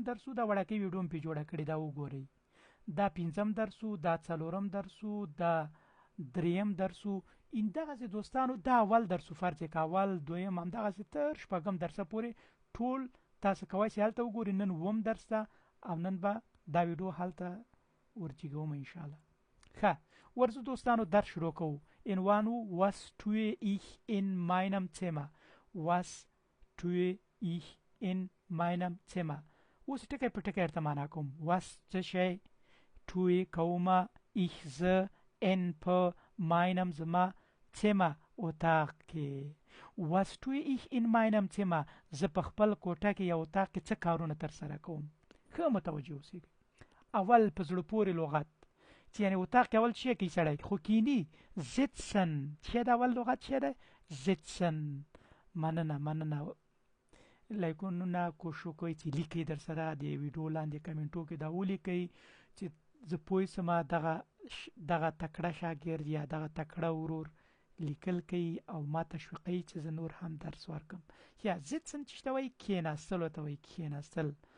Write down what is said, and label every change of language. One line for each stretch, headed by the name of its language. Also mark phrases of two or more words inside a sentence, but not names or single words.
Pashto: درس و دا وړاکۍ ویډیو هم پې جوړه کړې دا وګورئ دا پنځم درس و دا څلورم درس و دا دریم درس و دغسې دوستانو دا اول درس و فرض که اول دویم همدغسې تر شپږم درسه پورې ټول تاسو کوئ چې هلته وګورئ نن اووم درس ده او نن به دا ویډیو هلته ورجګوم انشاءالله ښه ورځو دوستانو درس شروع کوو عنوان و
German: was tue ich in meinem Zimmer was tue ich in meinem Zimmer
Pashto: اوس ټکی په ټکی ورته معنا کوم was څه شی tue کومه ich زه in په meinem زما Zimmer اتاق کې
German: was tue ich in meinem Zimmer
Pashto: زه په خپل کوټه کې یا اتاق کې څه کارونه ترسره کوم ښه متوجه اوسئ اول په زړه پورې لغت چې یعنې اتاق کې اول شی کوي سړی خو کینی sitzen چې دا اول لغت څه دی sitzen مننه لایکونه کوشش کوئ چې لیکئ در سره د ویډیو لاندې کمنټو کې دا ولیکئ چې زه پوه سم دغه تکړه شاګرد یا دغه تکړه ورور لیکل کوي او ما تشویقوي چې زه نور هم درس ورکړم یا sitzen چې ته وایي کېناستل ورته وایي کېناستل